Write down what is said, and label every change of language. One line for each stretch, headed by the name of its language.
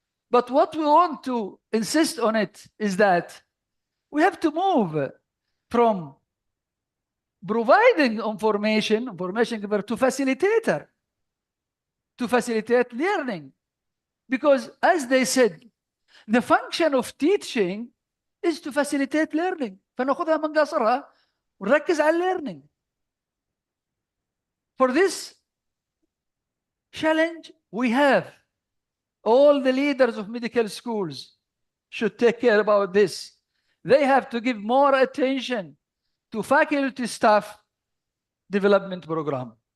English: But what we want to insist on it is that we have to move from providing information giver to facilitator, to facilitate learning. Because as they said, the function of teaching is to facilitate learning.
Arabic: فناخذها من قصرها ونركز على learning.
English: For this challenge, we have all the leaders of medical schools should take care about this. They have to give more attention to faculty staff development program.